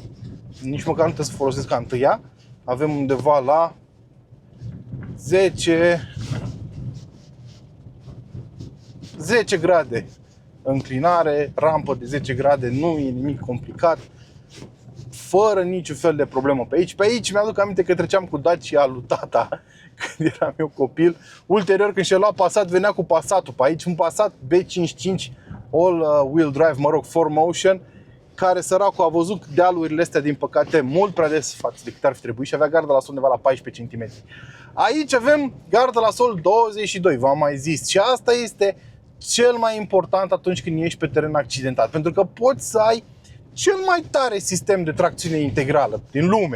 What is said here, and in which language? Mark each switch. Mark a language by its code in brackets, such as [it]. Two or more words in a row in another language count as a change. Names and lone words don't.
[ro] Nici măcar nu trebuie să folosesc a întâia. Avem undeva la 10 grade înclinare, rampă de 10 grade, nu e nimic complicat, fără niciun fel de problemă pe aici. Pe aici mi-aduc aminte că treceam cu Dacia lui tata când eram eu copil. Ulterior, când și-a luat Passat, venea cu Passatul pe aici, un Passat B55 [en] all-wheel drive, [ro] mă rog, 4Motion, care săracul a văzut dealurile astea, din păcate, mult prea des față de cât ar fi trebuit și avea gardă la sol undeva la 14 cm. Aici avem gardă la sol 22, v-am mai zis, și asta este cel mai important atunci când ești pe teren accidentat, pentru că poți să ai cel mai tare sistem de tracțiune integrală din lume.